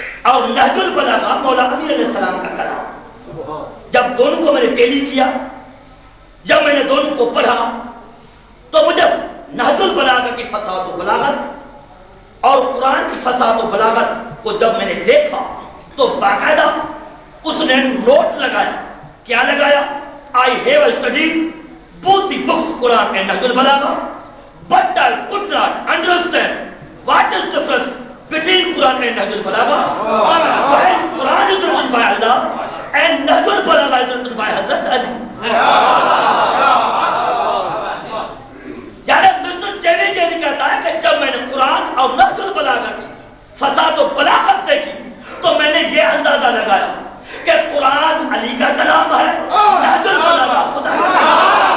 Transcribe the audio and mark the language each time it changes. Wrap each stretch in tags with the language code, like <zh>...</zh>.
<ur>اور نہج البلاغہ مولا امیر علیہ السلام کا کلام، جب دونوں کو میں نے ٹیلی کیا، جب میں نے دونوں کو پڑھا تو مجھے نہج البلاغہ کی فصاحت و بلاغت اور قرآن کی فصاحت و بلاغت کو جب میں نے دیکھا تو باقاعدہ اس نے نوٹ لگایا. کیا لگایا؟</ur> <en>I have studied both the books Quran and Nahj al-Balagha, but I could not understand what is the difference between Quran and Nahj al-Balagha. While Quran is written by Allah and Nahj al-Balagha is written by Hazrat Ali.</en> <ur>یعنی mister جیوی jelly کہتا ہے کہ جب میں نے قرآن اور نہج البلاغہ کی فصاحت و بلاغت دیکھی تو میں نے یہ اندازہ لگایا کہ قرآن علی کا کلام ہے، نہج البلاغہ خدا کا کلام ہے.</ur>